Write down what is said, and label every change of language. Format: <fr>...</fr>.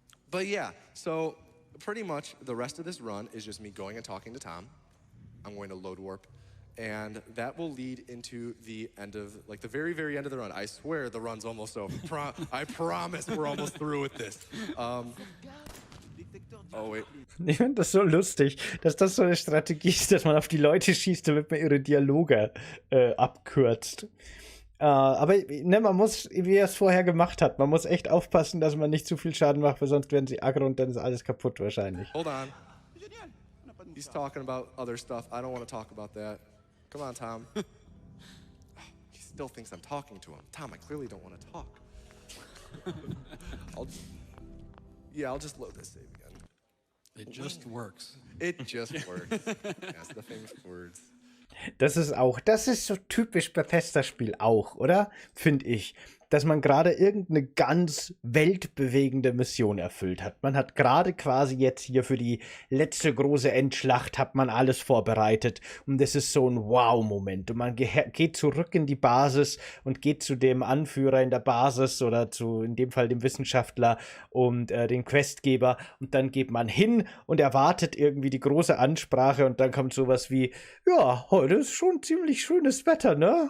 <en>But yeah, so pretty much the rest of this run is just me going and talking to Tom. I'm going to load warp. And that will lead into the end of, like the very, very end of the run. I swear the run's almost over. I promise we're almost through with this. Oh, wait.</en> <de>Ich finde das so lustig, dass das so eine Strategie ist, dass man auf die Leute schießt, damit man ihre Dialoge abkürzt. Aber ne, man muss, wie er es vorher gemacht hat, man muss echt aufpassen, dass man nicht zu viel Schaden macht, weil sonst werden sie aggro und dann ist alles kaputt wahrscheinlich.</de> <en>Hold on. He's talking about other stuff. I don't want to talk about that. Come on, Tom. He still thinks I'm talking to him. Tom, I clearly don't want to talk. I'll just load this save again. It just works. It just works. Yes, the famous words.</en> <de>Das ist so typisch Bethesda-Spiel auch, oder? Finde ich. dass man gerade irgendeine ganz weltbewegende Mission erfüllt hat. Man hat gerade quasi jetzt hier für die letzte große Endschlacht hat man alles vorbereitet und es ist so ein Wow-Moment und man geht zurück in die Basis und geht zu dem Anführer in der Basis oder zu, in dem Fall dem Wissenschaftler und den Questgeber und dann geht man hin und erwartet irgendwie die große Ansprache und dann kommt sowas wie, ja, heute ist schon ziemlich schönes Wetter, ne?</de>